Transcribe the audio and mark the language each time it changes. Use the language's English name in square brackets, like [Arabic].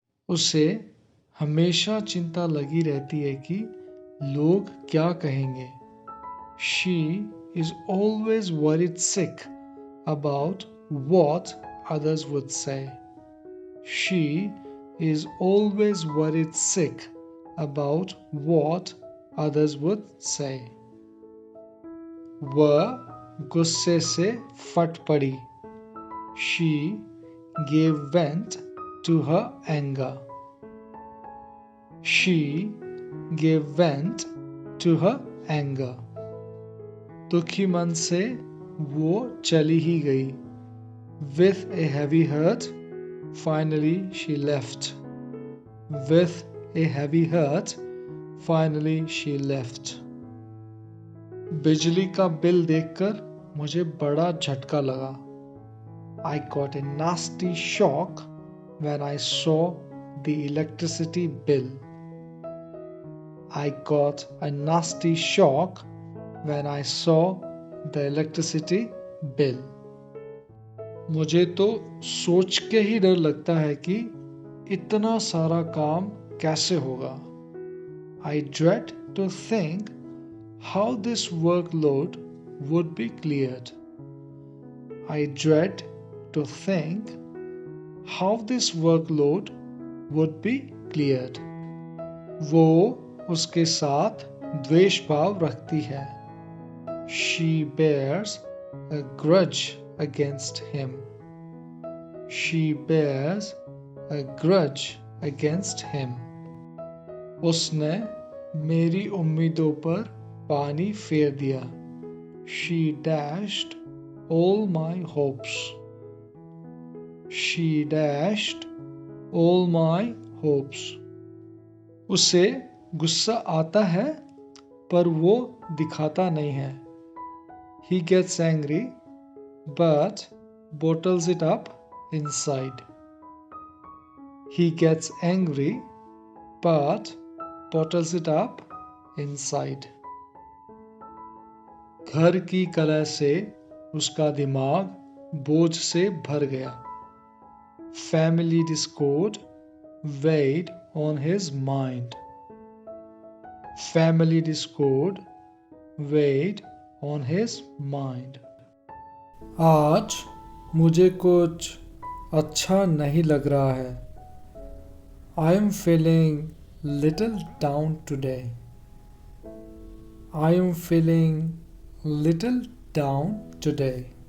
[Hindi] उसे हमेशा चिंता लगी रहती है कि लोग क्या कहेंगे। [English] She is always worried sick about what others would say. She is always worried sick about what others would say. [Hindi] वह गुस्से से फट पड़ी। [English] She gave vent to her anger. She gave vent to her anger. [Hindi] दुखी मन से वो चली ही गई। [English] With a heavy heart, finally she left. With a heavy heart, finally she left. [Hindi] बिजली का बिल देखकर मुझे बड़ा झटका लगा। [English] I got a nasty shock when I saw the electricity bill. I got a nasty shock when I saw the electricity bill. [Hindi] मुझे तो सोच के ही डर लगता है कि इतना सारा काम कैसे होगा। [English] I dread to think how this workload would be cleared. I dread to think how this workload would be cleared. [Hindi] वो उसके साथ द्वेष भाव रखती है। [English] She bears a grudge against him. She bears a grudge against him. [Hindi] उसने मेरी उम्मीदों पर पानी फेर दिया। [English] She dashed all my hopes. She dashed all my hopes. [Hindi] उसे गुस्सा आता है पर वो दिखाता नहीं है। [English] He gets angry but bottles it up inside. He gets angry but bottles it up inside. [Hindi] घर की कलह से उसका दिमाग बोझ से भर गया। [English] Family discord weighed on his mind. Family discord weighed on his mind. [Hindi] आज मुझे कुछ अच्छा नहीं लग रहा है। [English] I am feeling little down today. I am feeling little down today.